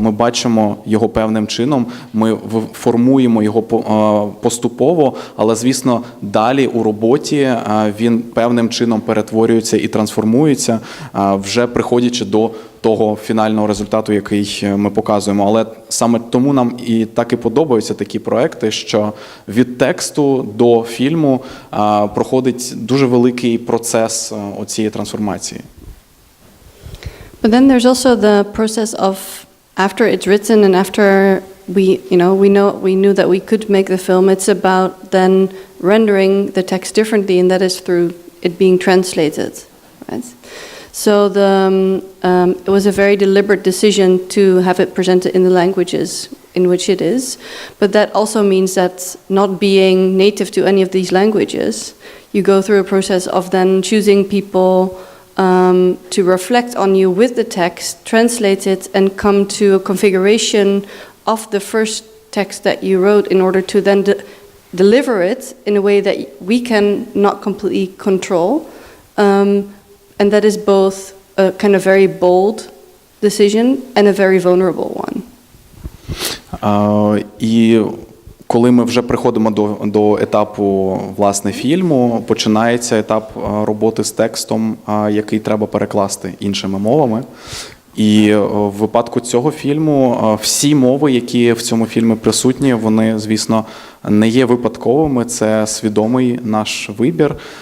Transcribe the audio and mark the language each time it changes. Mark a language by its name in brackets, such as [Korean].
[Ukrainian] Ми бачимо його певним чином, ми формуємо його поступово, але, звісно, далі у роботі він певним чином перетворюється і трансформується, вже приходячи до того фінального результату, який ми показуємо. Але саме тому нам і так і подобаються такі проекти, що від тексту до фільму проходить дуже великий процес оцієї трансформації. [English] But then there's also the process of after it's written and after we knew that we could make the film, it's about then rendering the text differently, and that is through it being translated, right? So it was a very deliberate decision to have it presented in the languages in which it is, but that also means that not being native to any of these languages, you go through a process of then choosing people to reflect on you with the text, translate it, and come to a configuration of the first text that you wrote in order to then deliver it in a way that we can not completely control. And that is both a kind of very bold decision and a very vulnerable one. [Ukrainian] І коли ми вже приходимо до етапу, власне, фільму, починається етап роботи з текстом, який треба перекласти іншими мовами. І в випадку цього фільму всі мови, які в цьому фільмі присутні, вони, звісно, не є випадковими, це свідомий наш вибір.